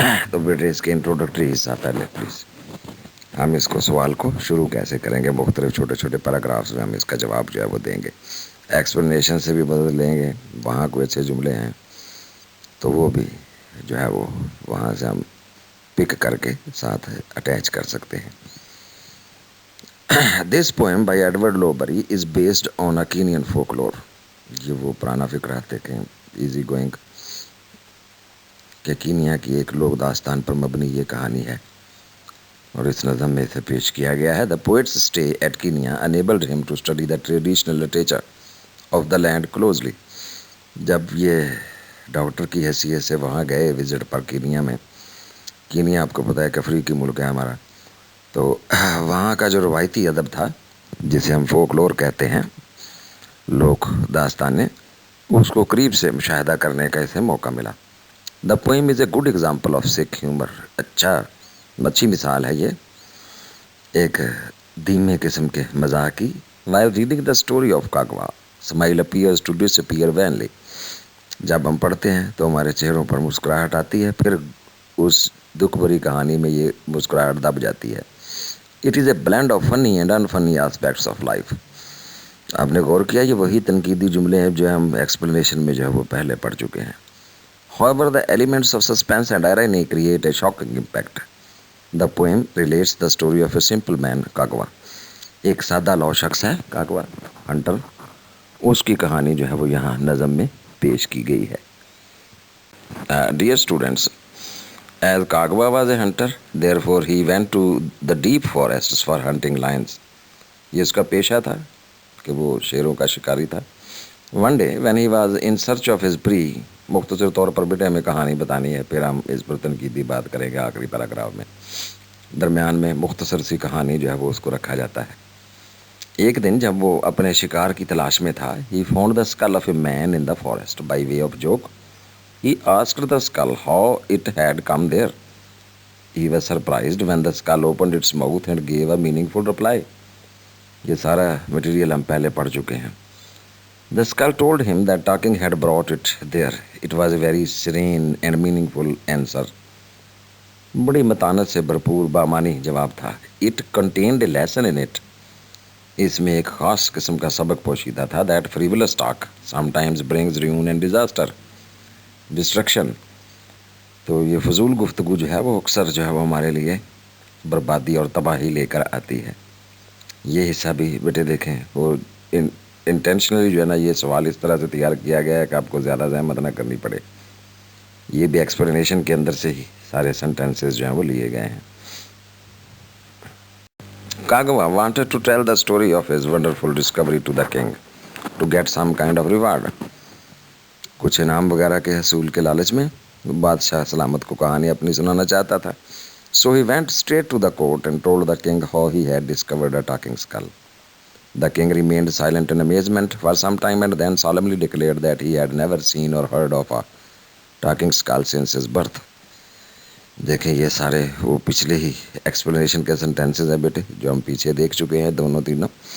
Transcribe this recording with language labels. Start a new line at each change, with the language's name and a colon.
Urdu: تو بیٹے اس کے انٹروڈکٹری حصہ پہلے پلیز. ہم اس کو سوال کو شروع کیسے کریں گے، مختلف چھوٹے چھوٹے پیراگرافس میں ہم اس کا جواب جو ہے وہ دیں گے. ایکسپلینیشن سے بھی بدل لیں گے. وہاں کوئی اچھے جملے ہیں تو وہ بھی جو ہے وہ وہاں سے ہم پک کر کے ساتھ اٹیچ کر سکتے ہیں.
English: This poem by Edward Lowbury is based on a Kenyan folklore.
Urdu: یہ وہ پرانا فکر ہے کہ
English: easy going
Urdu: کہ کینیا کی ایک لوک داستان پر مبنی یہ کہانی ہے، اور اس نظم میں اسے پیش کیا گیا ہے.
English: The poet's stay at Kenya enabled him to study the traditional literature of the land closely.
Urdu: جب یہ ڈاکٹر کی حیثیت سے وہاں گئے وزٹ پر کینیا میں، کینیا آپ کو پتہ ہے کہ افریقی ملک ہے ہمارا، تو وہاں کا جو روایتی ادب تھا جسے ہم فولکلور کہتے ہیں، لوک داستانیں، اس کو قریب سے مشاہدہ کرنے کا اسے موقع ملا.
English: The poem is a good example of Sikh humor.
Urdu: اچھی مثال ہے یہ ایک دھیمے قسم کے مزاح کی.
English: While reading the story of Kagwa, smile appears to disappear vainly.
Urdu: جب ہم پڑھتے ہیں تو ہمارے چہروں پر مسکراہٹ آتی ہے، پھر اس دکھ بھری کہانی میں یہ مسکراہٹ دب جاتی ہے.
English: It is a blend of funny and unfunny aspects of life.
Urdu: آپ نے غور کیا، یہ وہی تنقیدی جملے ہیں جو ہم ایکسپلینیشن میں جو ہے وہ پہلے پڑھ چکے ہیں.
English: However, the elements of suspense and irony create a shocking impact. The poem relates the story of a simple man, Kagwa.
Urdu: ایک سادہ لو شخص ہے کاگوا، ہنٹر. اس کی کہانی جو ہے وہ یہاں نظم میں پیش کی گئی ہے.
English: Dear students, as Kagwa was a hunter, therefore he went to the deep forests for hunting lions.
Urdu: یہ اس کا پیشہ تھا کہ وہ شیروں کا شکاری تھا.
English: One day when he was in search of his prey.
Urdu: مختصر طور پر بیٹے ہمیں کہانی بتانی ہے، پھر ہم اس پر تنقیدی بات کریں گے آخری پیراگراف میں. درمیان میں مختصر سی کہانی جو ہے وہ اس کو رکھا جاتا ہے. ایک دن جب وہ اپنے شکار کی تلاش میں تھا،
English: he found the skull of a man in the forest. By way of joke, he asked the skull how it had come there. He was surprised when the skull opened its mouth and gave a meaningful reply.
Urdu: یہ سارا material ہم پہلے پڑھ چکے ہیں.
English: The skull told him that talking had brought it there. It was a very serene and meaningful answer.
Urdu: بڑی متانت سے بھرپور بامانی جواب تھا.
English: It contained a lesson in it.
Urdu: اس میں ایک خاص قسم کا سبق پوشیدہ تھا.
English: That frivolous talk sometimes brings ruin and disaster. Destruction.
Urdu: تو یہ فضول گفتگو جو ہے وہ اکثر جو ہے وہ ہمارے لیے بربادی اور تباہی لے کر آتی ہے. یہ حصہ بھی بیٹے دیکھیں، وہ انٹینشنلی جو ہے نا یہ سوال اس طرح سے تیار کیا گیا ہے کہ آپ کو زیادہ زحمت نہ کرنی پڑے. یہ بھی ایکسپلینیشن کے اندر سے ہی سارے سینٹینسز جو ہیں وہ لیے گئے ہیں.
English: Kagawa wanted to tell the story of his wonderful discovery to the king to get some kind of reward.
Urdu: کچھ انعام وغیرہ کے حصول کے لالچ میں بادشاہ سلامت کو کہانی اپنی سنانا چاہتا تھا.
English: So he went straight to the court and told the king how he had discovered a talking skull. The king remained silent in amazement for some time and then solemnly declared that he had never seen or heard of a talking skull since his birth.
Urdu: دیکھیں یہ سارے وہ پچھلے ہی explanation کے sentences ہیں بیٹے جو ہم پیچھے دیکھ چکے ہیں دونوں تینوں.